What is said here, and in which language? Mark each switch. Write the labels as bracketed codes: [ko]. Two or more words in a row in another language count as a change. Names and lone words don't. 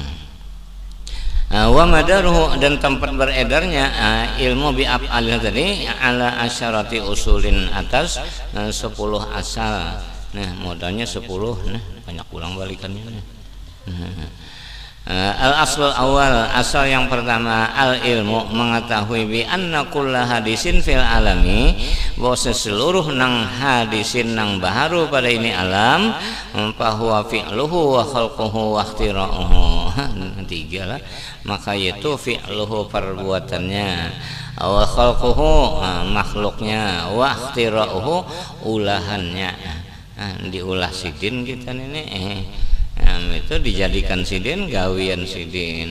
[ar] ومداره [bjn] dan tempat beredarnya ilmu [ar] بالأفعال [bjn] tadi [ar] على عشرة أصول [bjn] atas 10 asal. Nah modalnya 10 banyak ulang balikannya. [ar] الأصل الأول [bjn] asal yang pertama [ar] العلم [bjn] mengetahui [ar] بأن كل حادث في العالم [bjn] bahwa seluruh nang hadisin nang baharu pada ini alam [ar] فهو فعله وخلقه واختراعه. [bjn] Tiga lah maka itu fi'luhu perbuatannya [ar] وخلقه [bjn] makhluknya [ar] واختراعه [bjn] ulahannya. Diulah sidin kita ini itu dijadikan sidin gawian sidin.